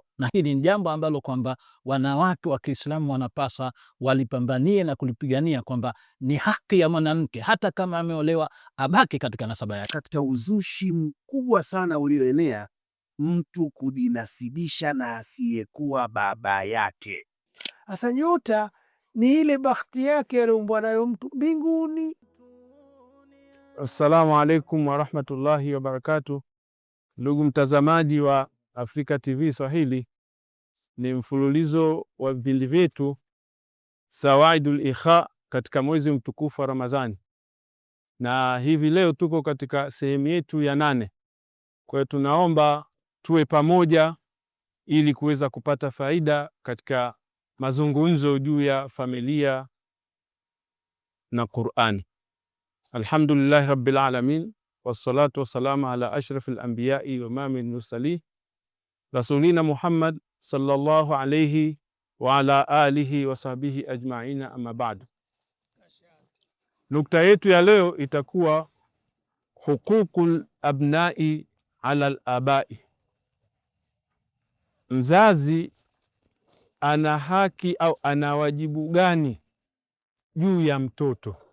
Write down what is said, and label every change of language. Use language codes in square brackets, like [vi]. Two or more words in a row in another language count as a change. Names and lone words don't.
[sw] Na hili ni jambo ambalo kwamba wanawake wa Kiislamu wanapasa walipambanie na kulipigania, kwamba ni haki ya mwanamke hata kama ameolewa abaki katika nasaba yake. Katika uzushi mkubwa sana ulioenea, mtu kujinasibisha na asiyekuwa baba yake. Asa nyota ni ile bahati yake aliumbwa nayo mtu mbinguni. [ar] السلام عليكم ورحمة الله وبركاته. [sw] Ndugu mtazamaji wa Africa TV Swahili, ni mfululizo wa vipindi vyetu Sawaidul Ikha katika mwezi mtukufu wa Ramadhani, na hivi leo tuko katika sehemu yetu ya 8. Kwa hiyo tunaomba tuwe pamoja ili kuweza kupata faida katika mazungumzo juu ya familia na Qur'ani. [ar] الحمد لله رب العالمين، والصلاة والسلام على أشرف الأنبياء وإمام المرسلين رسولنا محمد صلى الله عليه وعلى آله وصحبه أجمعين، أما بعد. [sw] Nukta yetu ya leo itakuwa [ar] حقوق الأبناء على الآباء. [sw] Mzazi ana haki au ana wajibu gani juu ya mtoto?